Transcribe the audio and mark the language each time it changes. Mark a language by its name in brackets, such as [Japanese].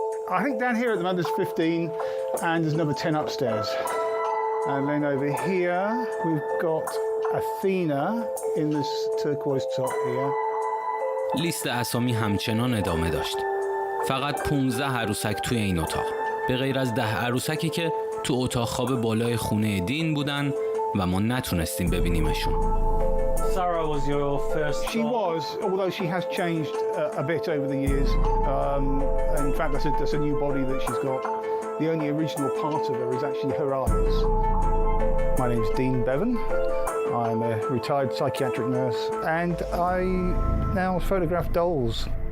[English] I think down here at the moment there's 15 and there's another 10 upstairs. And then over here we've got Athena in this turquoise top here. [Persian] لیست اسامی همچنان ادامه داشت. فقط 15 عروسک توی این اتاق. به غیر از 10 عروسکی که تو اتاق خواب بالای خونه دین بودن و ما نتونستیم ببینیمشون. [English] Sarah was your first. She was, although she has changed a bit over the years. In fact, that's a new body that she's got. The only original part of her is actually her eyes. My name's Dean Bevan. I'm a retired psychiatric nurse and I now photograph dolls.